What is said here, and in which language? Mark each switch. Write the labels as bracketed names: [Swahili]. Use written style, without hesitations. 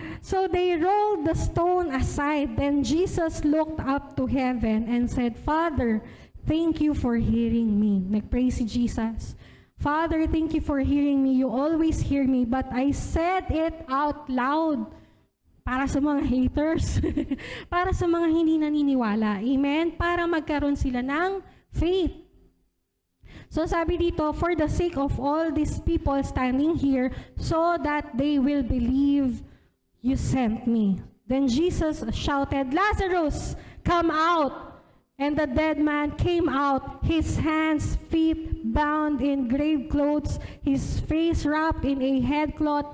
[English] So they rolled the stone aside. Then Jesus looked up to heaven and said, Father, thank you for hearing me. [Filipino] Nag-pray si Jesus. [English] Father, thank you for hearing me. You always hear me, but I said it out loud. [Filipino] Para sa mga haters. Para sa mga hindi naniniwala. Amen? Para magkaroon sila ng faith. So sabi dito, [English] for the sake of all these people standing here, so that they will believe you sent me. Then Jesus shouted, Lazarus, come out. And the dead man came out, his hands, feet bound in grave clothes, his face wrapped in a headcloth.